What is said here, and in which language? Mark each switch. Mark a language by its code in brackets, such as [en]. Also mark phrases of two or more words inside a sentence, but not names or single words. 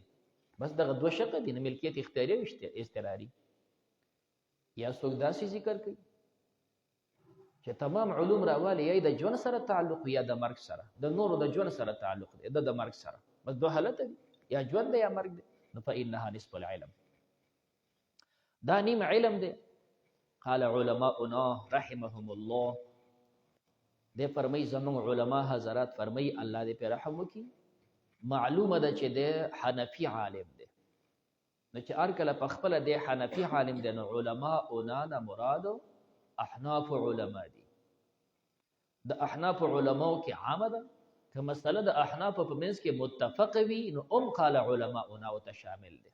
[ps] بس دغه دوه شقه دي، ملکیت اختیاري او اضطراری. یا څوک داسې ذکر کوي چې تمام علوم راوالی یا د ژوند سره تعلق یا د مرګ سره، د نورو د ژوند سره تعلق دی، د مرګ سره، بس دوه حالت دي، یا ژوند دی یا مرګ دی. [ar] نو فإنها نصف العلم، [ps] دا نیم علم دی. [ar] قال علماؤنا رحمهم الله، [ps] دې فرمای زمون علما حضرات فرمای الله دې په رحم وکي. معلومه ده چې د حنفي عالم دی، نو چې ار کله په خپل د حنفي عالم دی، نو علماؤنا نه مراد احناف علما دي. د احناف علماو کې عامه ده، که مسله د احناف په منځ کې متفق وي نو [ar] قال علماؤنا [ps] او تشامل دي.